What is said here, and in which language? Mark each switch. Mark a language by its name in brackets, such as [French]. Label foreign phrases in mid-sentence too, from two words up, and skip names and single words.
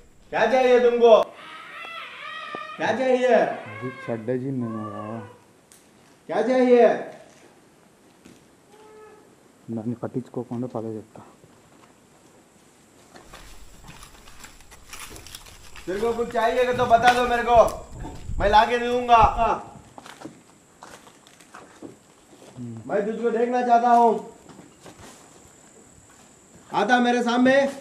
[Hindi] क्या चाहिए तुमको? क्या चाहिए? [Telugu] అది చెడ్డ జిన్నేమోరా, [Hindi] क्या चाहिए? [Telugu] దాన్ని పట్టించుకోకుండా పద చెప్తా. [Hindi] तेरे को कुछ चाहिए तो बता दो मेरे को, मैं ला के दूंगा. मैं तुझको देखना चाहता हूँ, आता मेरे सामने.